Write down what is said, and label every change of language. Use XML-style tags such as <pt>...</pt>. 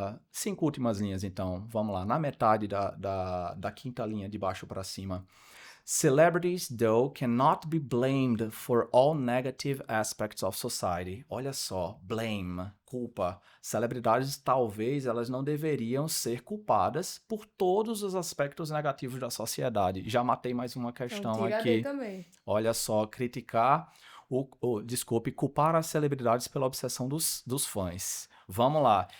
<pt>5 últimas linhas, então, vamos lá, na metade da quinta linha, de baixo para cima.</pt> <en>Celebrities, though, cannot be blamed for all negative aspects of society.</en> <pt>Olha só, blame, culpa. Celebridades, talvez, elas não deveriam ser culpadas por todos os aspectos negativos da sociedade. Já matei mais uma Então questão tira D aqui. também. Olha só, criticar, desculpe, culpar as celebridades pela obsessão dos fãs. Vamos lá.</pt>